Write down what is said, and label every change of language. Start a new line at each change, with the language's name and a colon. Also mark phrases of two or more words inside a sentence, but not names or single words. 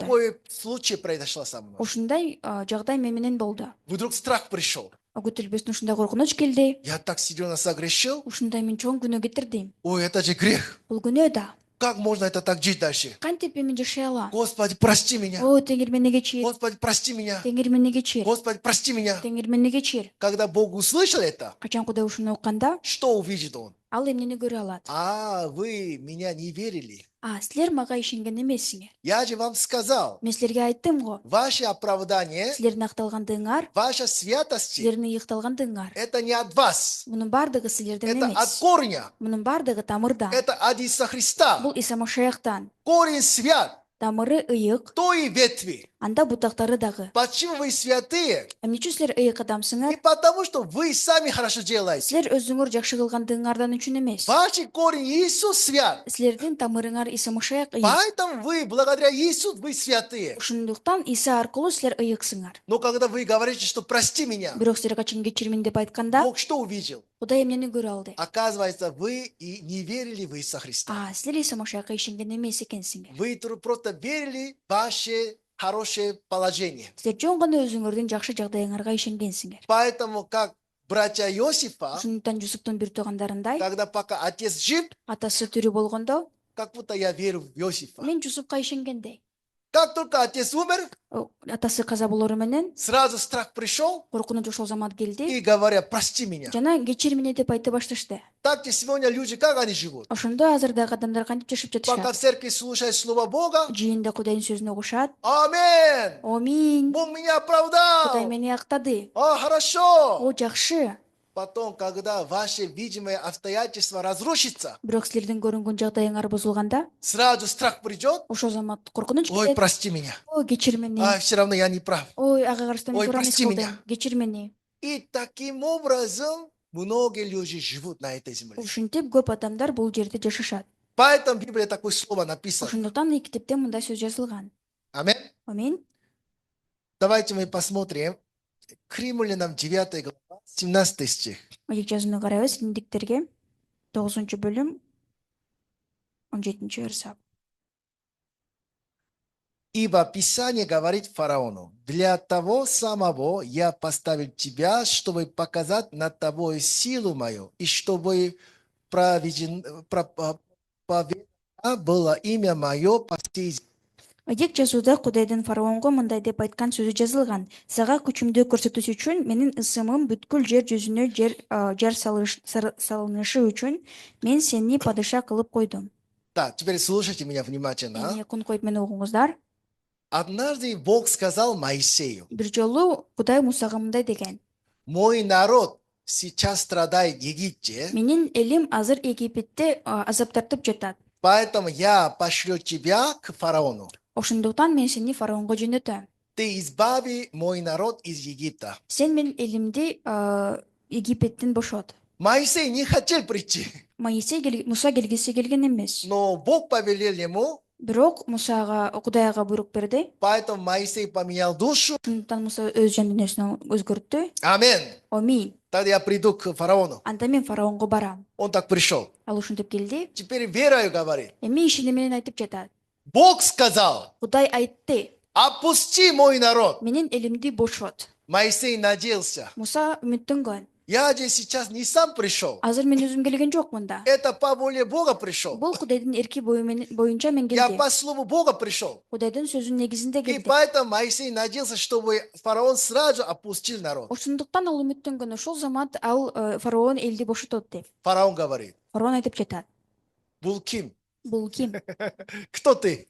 Russian: Такой случай произошел со мной.
Kyrgyz: Ушундай жагдай мен менен болду.
Russian: Вдруг страх пришел.
Kyrgyz: Күтүлбөстөн ушундай коркунуч келди.
Russian: Я так серьезно согрешил.
Kyrgyz: Ушундай мен чоң күнөө кетирдим. Ой,
Russian: это же грех.
Kyrgyz: Бул күнөө да.
Russian: Как можно это так жить дальше?
Kyrgyz: Кантип мен жашай алам?
Russian: Господи, прости меня. О,
Kyrgyz: Теңир мени кечир.
Russian: Господи, прости меня.
Kyrgyz: Теңир мени кечир.
Russian: Господи, прости меня.
Kyrgyz: Теңир мени кечир.
Russian: Когда Бог услышал это,
Kyrgyz: Качан Кудай ушуну укканда,
Russian: что увидит Он?
Kyrgyz: ал эмнени көрө алат?
Russian: Вы меня не верили.
Kyrgyz: Силер мага ишенген эмессиңер.
Russian: Я же вам сказал,
Kyrgyz: Мен силерге айттым го.
Russian: ваше оправдание,
Kyrgyz: Силердин акталгандыгыңар,
Russian: ваша святость,
Kyrgyz: силердин ыйыкталгандыгыңар.
Russian: это не от вас.
Kyrgyz: Мунун баардыгы силерден
Russian: Это от
Kyrgyz: эмес.
Russian: корня.
Kyrgyz: Мунун баардыгы тамырдан.
Russian: Это от Иисуса Христа.
Kyrgyz: Бул Иса Машаяктан.
Russian: Корень свят,
Kyrgyz: Тамыры ыйык,
Russian: то и ветви.
Kyrgyz: анда бутактары дагы.
Russian: Почему вы святые?
Kyrgyz: Эмне үчүн силер ыйык
Russian: Не
Kyrgyz: адамсыңар?
Russian: потому, что вы сами хорошо делаете.
Kyrgyz: Силер өзүңөр жакшы кылгандыгыңардан үчүн эмес.
Russian: Ваш корень Иисус свят.
Kyrgyz: Силердин тамырыңар Иса Машаяк ыйык.
Russian: Поэтому вы, благодаря Иисусу, вы святые.
Kyrgyz: Ошондуктан Иса аркылуу силер ыйыксыңар.
Russian: Но когда вы говорите, что прости меня,
Kyrgyz: Бирок силер качан кечирмин деп айтканда,
Russian: Бог что увидел?
Kyrgyz: Кудай эмнени көрө алды?
Russian: Оказывается, вы и не верили в Иисуса Христа.
Kyrgyz: Силер Иса Машаяка ишенген эмес экенсиңер.
Russian: Вы просто верили в ваше хорошее положение.
Kyrgyz: Силер жөн гана өзүңөрдүн жакшы жагдайыңарга ишенгенсиңер.
Russian: Поэтому, как братья Иосифа,
Kyrgyz: Ошондуктан Жусуптун бир туугандарындай,
Russian: когда пока отец жив,
Kyrgyz: атасы тирүү болгондо,
Russian: как будто я верю в Иосифа.
Kyrgyz: мен Жусупка ишенгендей.
Russian: Как только отец умер,
Kyrgyz: атасы каза болору менен
Russian: сразу страх пришел
Kyrgyz: коркунуч ошол замат келди
Russian: и говорят, прости меня.
Kyrgyz: жана кечир мени деп айта башташты.
Russian: Так и сегодня люди, как они живут?
Kyrgyz: Ошондо азырдагы адамдар кантип жашап
Russian: Пока
Kyrgyz: жатышат?
Russian: в церкви слушают Слово Бога,
Kyrgyz: Жыйында Кудайдын сөзүн угушат.
Russian: аминь,
Kyrgyz: Аминь.
Russian: Бог меня
Kyrgyz: Кудай
Russian: оправдал.
Kyrgyz: мени актады.
Russian: Хорошо.
Kyrgyz: О, жакшы.
Russian: Потом, когда ваши видимые обстоятельства разрушатся,
Kyrgyz: Бирок силердин көрүнгөн жагдайыңар бузулганда,
Russian: сразу страх придет.
Kyrgyz: ошол замат коркунуч Ой, келет.
Russian: прости меня.
Kyrgyz: Ой, кечир мени.
Russian: Все равно я не прав.
Kyrgyz: Ой, ага каршы мен Ой, туура эмес
Russian: прости
Kyrgyz: кылдым.
Russian: меня.
Kyrgyz: Кечир мени.
Russian: И таким образом многие люди живут на этой земле.
Kyrgyz: Ушинтип көп адамдар бул жерде жашашат.
Russian: Поэтому в Библии такое слово написано.
Kyrgyz: Ошондуктан китепте мындай сөз жазылган.
Russian: Аминь.
Kyrgyz: Аминь.
Russian: Давайте мы посмотрим. К Римлянам 9 глава, 17 стих.
Kyrgyz: Илик жазууну карайбыз. Римдиктерге 9-бөлүм 17-версак.
Russian: Ибо Писание говорит фараону: для того самого я поставил тебя, чтобы показать над тобой силу мою, и чтобы поведено было имя мое по всей земле.
Kyrgyz: Илик жазууда Кудайдын фараонго мындай деп айткан сөзү жазылган. Сага күчүмдү көрсөтүш үчүн менин ысымым бүткүл жер жүзүнө жар салынышы үчүн мен сени падыша кылып койдум.
Russian: Так, теперь слушайте меня внимательно.
Kyrgyz: Эми күн коюп мени угуңуздар.
Russian: Однажды Бог сказал Моисею:
Kyrgyz: Бир жолу Кудай Мусага мындай деген:
Russian: мой народ сейчас страдает в Египте,
Kyrgyz: менин элим азыр Египетте азап тартып жатат.
Russian: поэтому я пошлю тебя к фараону.
Kyrgyz: Ошондуктан мен сени фараонго жөнөтөм.
Russian: Ты избави мой народ из Египта.
Kyrgyz: Сен менин элимди Египеттен бошот.
Russian: Моисей не хотел прийти,
Kyrgyz: Муса келгиси келген эмес.
Russian: но Бог повелел ему,
Kyrgyz: Бирок Мусага Кудайга буйрук берди.
Russian: поэтому Моисей поменял душу.
Kyrgyz: Ошондуктан Муса өз жан дүйнөсүн өзгөрттү.
Russian: Аминь.
Kyrgyz: Аминь.
Russian: Тогда я приду к фараону.
Kyrgyz: Анда мен фараонго барам.
Russian: Он так пришел.
Kyrgyz: Ал ушинтип келди.
Russian: Теперь верою говорит.
Kyrgyz: Эми ишене менен айтып жатат.
Russian: Бог сказал:
Kyrgyz: Кудай айтты.
Russian: опусти мой народ.
Kyrgyz: Менин элимди бошот.
Russian: Моисей надеялся.
Kyrgyz: Муса үмүттөнгөн.
Russian: Я же сейчас не сам пришел.
Kyrgyz: Азыр мен өзүм келген жокмун да.
Russian: Это по воле Бога пришел.
Kyrgyz: Бул Кудайдын эрки боюнча мен
Russian: Я
Kyrgyz: келдим.
Russian: по слову Бога пришел.
Kyrgyz: Кудайдын сөзүнүн негизинде
Russian: И
Kyrgyz: келдим.
Russian: поэтому Моисей надеялся, чтобы фараон сразу опустил народ.
Kyrgyz: Ошондуктан ал үмүттөнгөн. Ошол замат ал фараон элди бошотот деп.
Russian: Фараон говорит:
Kyrgyz: Фараон айтып жатат. был ким? Бул ким?
Russian: Кто ты?